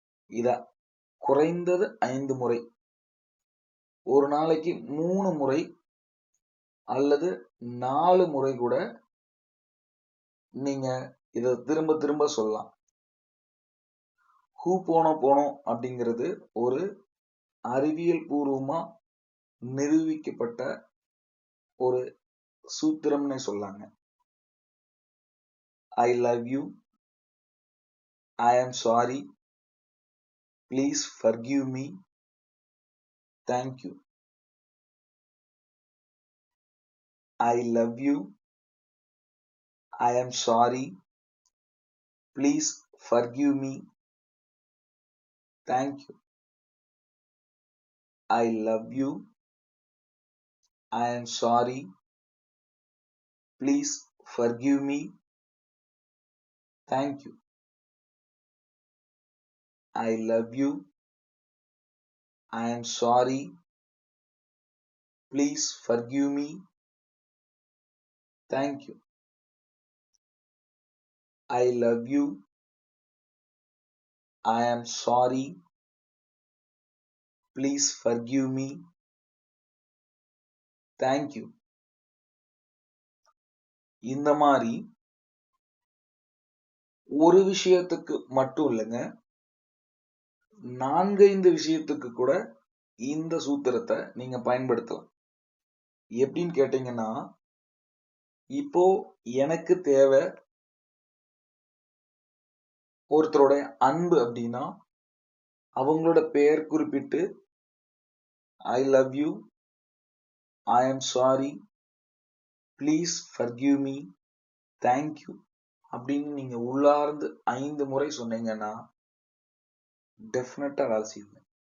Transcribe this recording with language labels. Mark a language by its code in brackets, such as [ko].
[ta] இத குறைந்தது 5 முறை, ஒரு நாளைக்கு 3 முறை அல்லது 4 முறை கூட நீங்க இத திரும்ப திரும்ப சொல்லலாம். ஹூபோனோபோனோ அப்படிங்கிறது ஒரு அறிவியல் பூர்வமா நிரூபிக்கப்பட்ட ஒரு சூத்திரம்னே சொல்லாங்க. [en] I love you, I am sorry, please forgive me, thank you. I love you, I am sorry, please forgive me, thank you. I love you, I am sorry, please forgive me, thank you. I love you, I am sorry, please forgive me, thank you. I love you, I am sorry, please forgive me, thank you. [ta] இந்த மாதிரி ஒரு விஷயத்துக்கு மட்டும் இல்லைங்க, 4-5 விஷயத்துக்கு கூட இந்த சூத்திரத்தை நீங்க பயன்படுத்தலாம். எப்படின்னு கேட்டீங்கன்னா, இப்போ எனக்கு தேவை ஒருத்தரோட அன்பு அப்படின்னா அவங்களோட பெயர் குறிப்பிட்டு [en] I love you, I am sorry, please forgive me, thank you [ta] அப்படின்னு நீங்க உள்ளார்ந்து 5 முறை சொன்னீங்கன்னா டெஃபினட்டா வேலை செய்யுங்க.